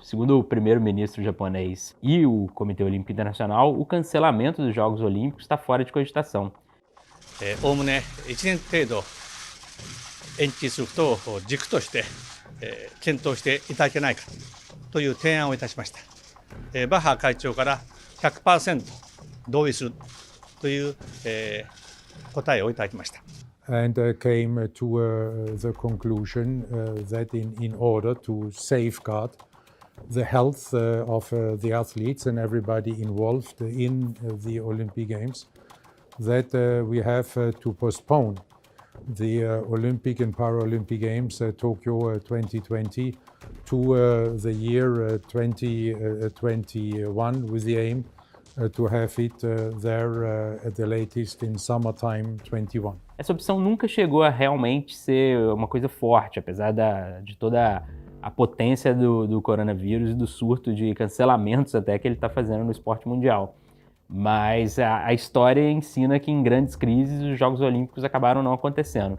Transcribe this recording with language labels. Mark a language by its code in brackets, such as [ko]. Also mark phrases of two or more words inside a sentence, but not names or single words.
[pt] Segundo o primeiro-ministro japonês e o Comitê Olímpico Internacional, o cancelamento dos Jogos Olímpicos está fora de cogitação. [ja] おおむね1年程度延期することを軸として検討していただけないかという提案をいたしました。バッハ会長から 100% 同意するという答えをいただきました。 [en] And came to the conclusion that in order to safeguard the health of the athletes and everybody involved in the Olympic Games, that we have to postpone the Olympic and Paralympic Games Tokyo 2020 to the year 2021 with the aim to have it there at the latest in summertime 21. [pt] Essa opção nunca chegou a realmente ser uma coisa forte, apesar de toda a potência do coronavírus e do surto de cancelamentos até que ele está fazendo no esporte mundial. Mas a história ensina que em grandes crises os Jogos Olímpicos acabaram não acontecendo.